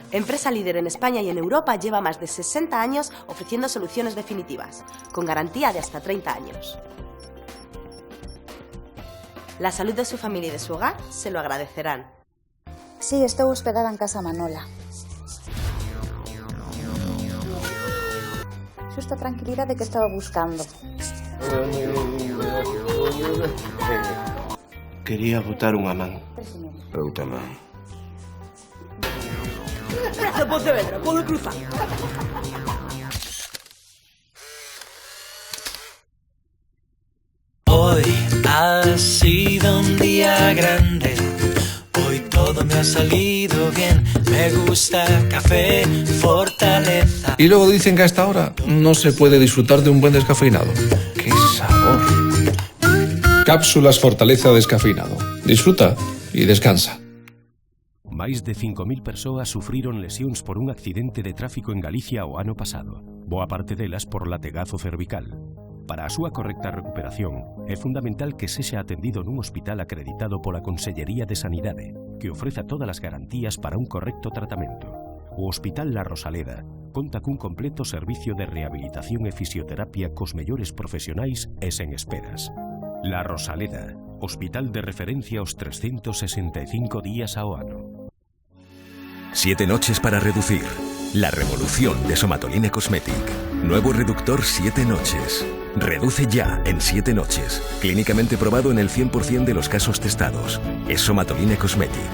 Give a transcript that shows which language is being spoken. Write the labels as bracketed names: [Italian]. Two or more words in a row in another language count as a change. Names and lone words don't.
[Spanish] Empresa líder en España y en Europa, lleva más de 60 años ofreciendo soluciones definitivas, con garantía de hasta 30 años. La salud de su familia y de su hogar se lo agradecerán. Sí, estoy hospedada en Casa Manola. Justa tranquilidad de que estaba buscando. [Galician] Quería botar unha man. Outra man. Praza Pontevedra, [Spanish] puedo cruzar. Hoy ha sido un día grande. Hoy todo me ha salido bien. Me gusta Café Fortaleza. Y luego dicen que a esta hora no se puede disfrutar de un buen descafeinado. ¡Qué sabor! Cápsulas Fortaleza descafeinado. Disfruta y descansa. [Galician] Máis de 5.000 persoas sufriron lesións por un accidente de tráfico en Galicia o ano pasado. Boa parte delas por lategazo cervical. Para a súa correcta recuperación, é fundamental que sexa atendido nun hospital acreditado pola Consellería de Sanidade, que ofreza todas as garantías para un correcto tratamento. O Hospital La Rosaleda conta cun completo servicio de rehabilitación e fisioterapia cos mellores profesionais e sen esperas. La Rosaleda, Hospital de referencia aos 365 días ao ano. [Spanish] 7 noches para reducir. La revolución de Somatoline Cosmetic. Nuevo reductor 7 noches. Reduce ya en 7 noches. Clínicamente probado en el 100% de los casos testados. Es Somatoline Cosmetic.